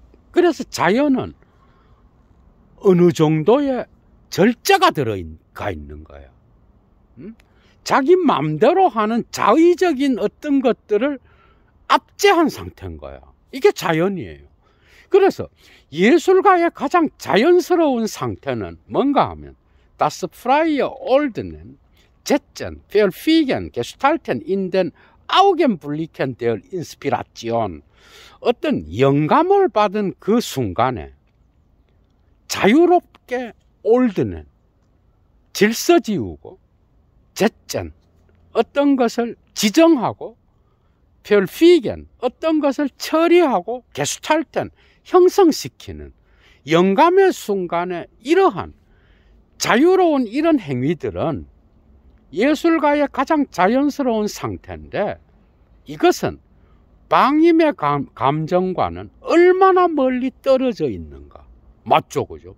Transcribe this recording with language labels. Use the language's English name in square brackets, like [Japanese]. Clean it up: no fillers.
[Korean] 그래서 자연은 어느 정도의 절제가 들어가 있는 거야. 자기 마음대로 하는 자의적인 어떤 것들을 압제한 상태인 거야. 이게 자연이에요. 그래서 예술가의 가장 자연스러운 상태는 뭔가 하면 [German] Das freie Ordnen, Setzen, Verfügen, Gestalten in den Augenblicken der Inspiration. [Korean] 어떤 영감을 받은 그 순간에 자유롭게 올드는 질서 지우고 제짠 어떤 것을 지정하고 별피겐 어떤 것을 처리하고 게슈탈텐 형성시키는 영감의 순간에 이러한 자유로운 이런 행위들은 예술가의 가장 자연스러운 상태인데 이것은 방임의 감정과는 얼마나 멀리 떨어져 있는가. 맞죠, 그죠?